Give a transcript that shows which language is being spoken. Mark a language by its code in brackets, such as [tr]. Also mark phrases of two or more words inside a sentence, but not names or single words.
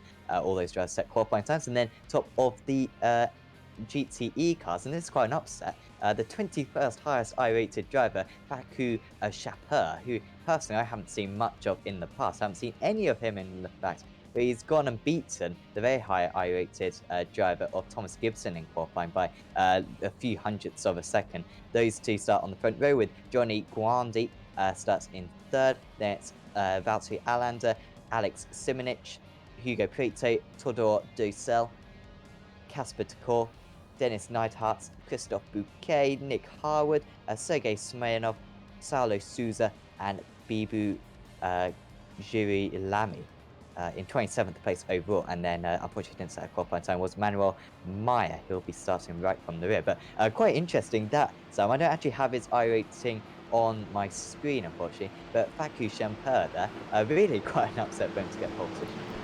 [en] All those drivers set qualifying times. And then top of the GTE cars, and this is quite an upset, the 21st highest I-rated driver, Baku Shapur, who personally I haven't seen much of in the past. I haven't seen any of him in the fact. But he's gone and beaten the very high I-rated driver of Thomas Gibson in qualifying by a few hundredths of a second. Those two start on the front row with Johnny Guandi starts in third. Then it's Valtteri Alander, Alex Simonich, Hugo Prieto, Todor Dussel, Casper Tekor, Dennis Neidhardt, Christophe Bouquet, Nick Harwood, Sergei Smirnov, Saulo Souza, and Bibu Jiri Lamy. In 27th place overall, and then unfortunately didn't set a qualifying time was Manuel Meyer, who'll be starting right from the rear. But quite interesting that, Sam, I don't actually have his I-rating on my screen, unfortunately, but Baku Shapur there, really quite an upset for him to get pole position.